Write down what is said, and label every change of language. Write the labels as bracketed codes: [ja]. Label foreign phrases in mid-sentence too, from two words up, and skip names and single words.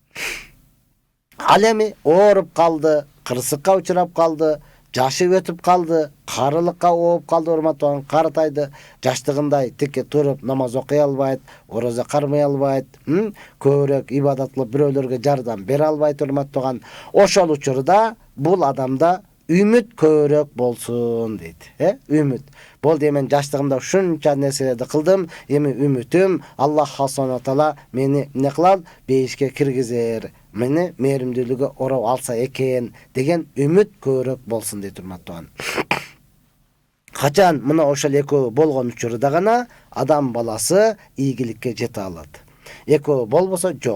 [ky] Ал эми ооруп калды, кырсыкка учурап калды, жашы өтүп калды, карылыкка ооп калды, урматтуу, каратайды, жаштыгындай тикке туруп намаз окуй албайт, орозо кармай албайт, көбүрөөк ибадат кылып бирөөлөргө жардам бере албайт, урматтуу. Ошол учурда бул адамда үмүт көбүрөөк болсун дейт. Үмүт. Болду, мен жаштыгымда ушунча нерселерди кылдым, эми үмүтүм Аллах [ar] سبحانه و تعالى [ky] мени эмне кылат? Бейишке киргизер. Мени мээримдүүлүгү ороп алса экен деген үмүт көбүрөөк болсун дейт, урматтуу. Качан мына ошол экөө болгон учурда гана адам баласы ийгиликке жете алат. Экөө болбосо жок.